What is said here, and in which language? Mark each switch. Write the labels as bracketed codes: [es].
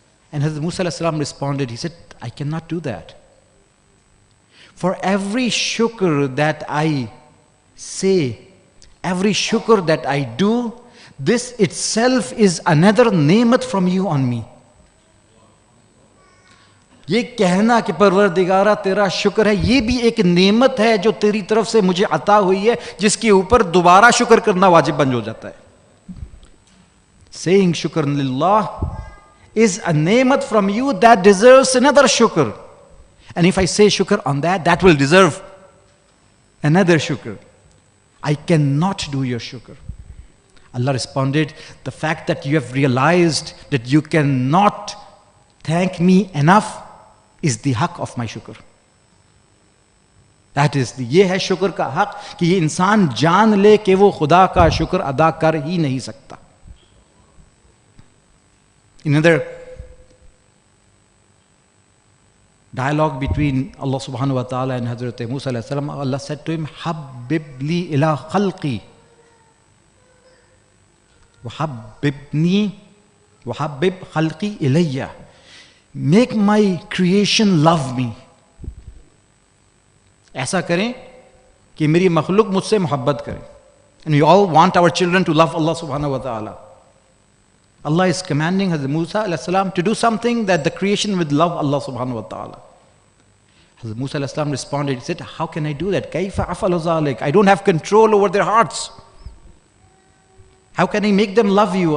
[en] And Hazrat Musa ﷺ responded, he said, I cannot do that. For every shukr that I say, every shukr that I do, this itself is another nemat from you on me. [hi] ये कहना कि परवरदिगारा तेरा शुक्र है, ये भी एक नेमत है जो तेरी तरफ से मुझे अता हुई है, जिसके ऊपर दोबारा शुक्र करना वाजिब बन हो जाता है. [en] Saying shukr lillah is a nemat from you that deserves another shukr. And if I say shukr on that, that will deserve another shukr. I cannot do your shukr. Allah responded, the fact that you have realized that you cannot thank me enough is the haq of my shukr. That is, [hi] ये है शुक्र का हक कि ये इंसान जान ले कि वो खुदा का शुक्र अदा कर ही नहीं सकता. [en] Another dialogue between Allah subhanahu wa ta'ala and Hazrat Musa alayhi salam, Allah said to him, [ar] Habib li ila khalqi. Wahabibni, wahabib khalqi ilayya. [en] Make my creation love me. [hi] ऐसा करें कि मेरी मखलूक मुझसे मोहब्बत करे. [en] And we all want our children to love Allah subhanahu wa ta'ala. Allah is commanding Hazrat Musa alayhi salam to do something that the creation would love Allah subhanahu wa ta'ala. Hazrat Musa alayhi salam responded, he said, how can I do that? [ar] Kaifa afalu zalik? [en] I don't have control over their hearts. How can I make them love you?